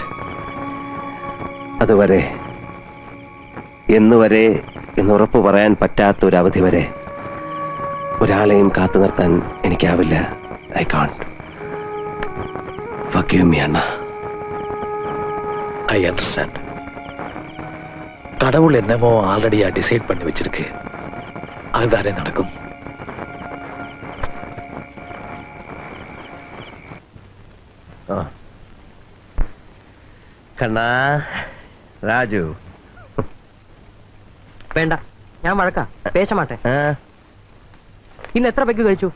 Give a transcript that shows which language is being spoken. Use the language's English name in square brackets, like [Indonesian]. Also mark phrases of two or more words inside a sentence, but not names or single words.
[Malayalam] അതുവരെ, എന്നുവരെ എന്നുറപ്പ് പറയാൻ പറ്റാത്ത ഒരു അവധി വരെ ഒരാളെയും കാത്തു നിർത്താൻ എനിക്കാവില്ല. [English] I can't. Forgive me അണ്ണ. I understand. [Tamil] கடவுள் என்னமோ ஆல்ரெடியா டிசைட் பண்ணி வச்சிருக்கு. அதுதானே நடக்கும். [Malayalam] കണ്ണാ, രാജു വേണ്ട, ഞാൻ വഴക്കാ. പേശമാട്ടെ. ഇന്ന് എത്ര പെഗ് കഴിച്ചു?